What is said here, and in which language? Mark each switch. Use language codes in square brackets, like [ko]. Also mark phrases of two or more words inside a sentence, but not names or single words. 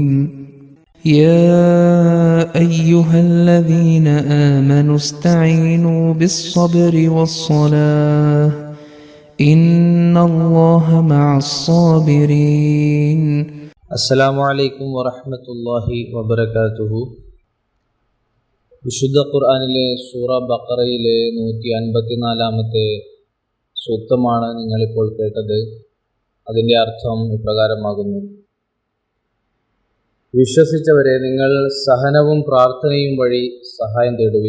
[ar] يا أيها الذين آمنوا استعينوا بالصبر والصلاة إن الله مع الصابرين. السلام عليكم ورحمة الله وبركاته. [ml] വിശുദ്ധ ഖുർആനിലെ സൂറ ബഖറയിലെ 154-ാമത്തെ സൂക്തമാണ് നിങ്ങളിപ്പോൾ കേട്ടത്. അതിൻ്റെ അർത്ഥം ഇപ്രകാരമാകുന്നു: വിശ്വസിച്ചവരെ, നിങ്ങൾ സഹനവും പ്രാർത്ഥനയും വഴി സഹായം തേടുവിൻ.